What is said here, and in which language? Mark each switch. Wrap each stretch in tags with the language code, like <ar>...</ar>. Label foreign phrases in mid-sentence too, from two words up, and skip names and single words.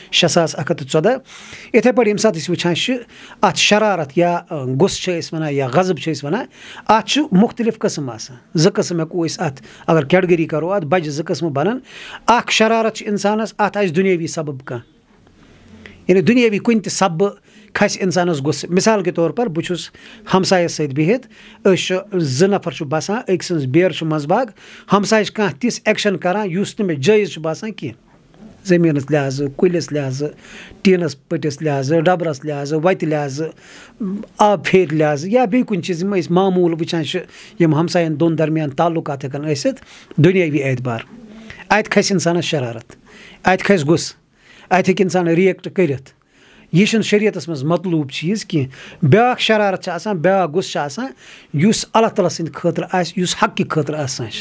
<ks>6114 یِتھَے پٲٹھۍ ییٚمہِ ساتہٕ أسۍ وٕچھان چھِ اَتھ شرارت یا غُصہٕ چھِ أسۍ وَنان یا غضب چھِ أسۍ وَنان اَتھ چھُ مُختلِف قٕسٕم آسان 2 قٕسٕم ہٮ۪کو أسۍ اَتھ اگر کیٹگٔری کَرو اَتھ بَجہِ 2 قٕسمہٕ بَنان اَکھ شرارت چھِ اِنسانَس اَتھ آسہِ دُنیٲوی سبب کانٛہہ یعنی دُنیٲوی کُنہِ تہِ سببہٕ کھسہِ اِنسانَس غُصہٕ</ks> <ur>مِثال کے طور پر</ur> <ks>بہٕ چھُس ہمسایَس سۭتۍ بِہِتھ أسۍ چھِ 2 نفر چھُ باسان أکۍ سٕنٛز بیرٕ چھُ منٛزٕ باگ ہمساے چھِ کانٛہہ تِژھ ایٚکشَن کَران یُس نہٕ مےٚ جٲیِز چھُ باسان کینٛہہ زٔمیٖنَس لحاظہٕ کُلِس لحاظہٕ ٹیٖنَس پٔٹِس لحاظہٕ ڈَبرَس لحاظہٕ وَتہِ لحاظہٕ آب پھیرِ لحاظہٕ یا بیٚیہِ کُنہِ چیٖز یِم أسۍ معموٗل وٕچھان چھِ یِم ہمسایَن دۄن درمیان تعلُقات ہٮ۪کَن ٲسِتھ دُنیٲوی اعتبار اَتہِ کھسہِ اِنسانَس شرارت اَتہِ کھسہِ غُصہٕ اَتہِ ہیٚکہِ اِنسان رِیَکٹ کٔرِتھ یہِ چھُنہٕ شریعتَس منٛز مطلوٗب چیٖز کینٛہہ بیٛاکھ شرارت چھِ آسان بیٛاکھ غُصہٕ چھِ آسان یُس اللہ تعالیٰ سٕنٛدِ خٲطرٕ آسہِ یُس حقہِ خٲطرٕ آسان چھِ</ks>